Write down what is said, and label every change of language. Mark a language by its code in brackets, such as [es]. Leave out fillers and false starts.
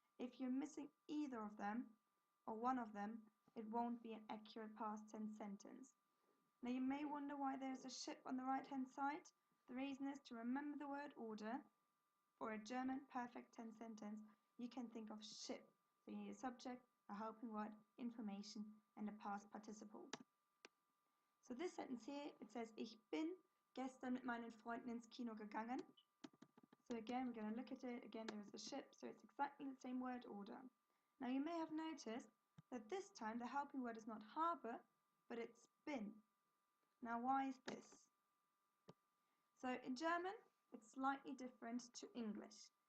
[en] If you're missing either of them or one of them, it won't be an accurate past tense sentence. Now, you may wonder why there's a ship on the right-hand side. The reason is to remember the word order. For a German perfect tense sentence, you can think of ship. So you need a subject, a helping word, information, and a past participle. So this sentence here, it says, [de] ich bin gestern mit meinen Freunden ins Kino gegangen. [en] So again, we're going to look at it. Again, there is a ship, so it's exactly the same word order. Now you may have noticed that this time the helping word is not habe, but it's bin. Now why is this? So in German, it's slightly different to English.